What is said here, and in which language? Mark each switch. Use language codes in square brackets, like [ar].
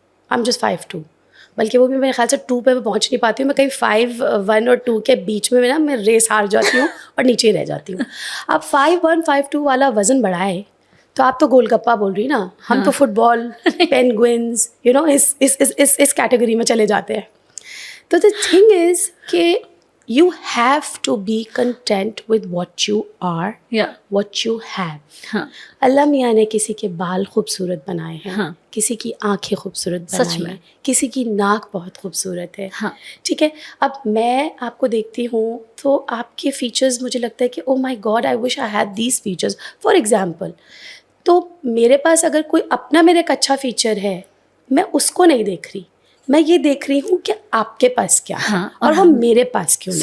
[en] I'm just 5'2", [ur] بلکہ وہ بھی میرے خیال سے 2 پہ میں پہنچ نہیں پاتی ہوں. میں کہیں 5'1" اور 2 کے بیچ میں نا میں ریس ہار جاتی ہوں اور نیچے ہی رہ جاتی ہوں. اب 5'1", 5'2" والا وزن بڑھائے تو آپ تو گول گپا بول رہی نا, ہم تو فٹ بال, پینگوئنز, اس کیٹیگری میں چلے جاتے ہیں. [en] تو the thing is کہ you have to be content with what you are, what you have. [ur] اللہ میاں نے کسی کے بال خوبصورت بنائے ہیں, کسی کی آنکھیں خوبصورت بنائی ہیں, کسی کی ناک بہت خوبصورت ہے. ٹھیک ہے, اب میں آپ کو دیکھتی ہوں تو آپ کے فیچرز مجھے لگتا ہے کہ [en] Oh my God, I wish I had these features. For example, [ur] تو میرے پاس اگر کوئی اپنا میرا ایک اچھا فیچر ہے, میں اس کو نہیں دیکھ رہی, میں یہ دیکھ رہی ہوں کہ آپ کے پاس کیا ہے اور وہ میرے پاس کیوں نہیں.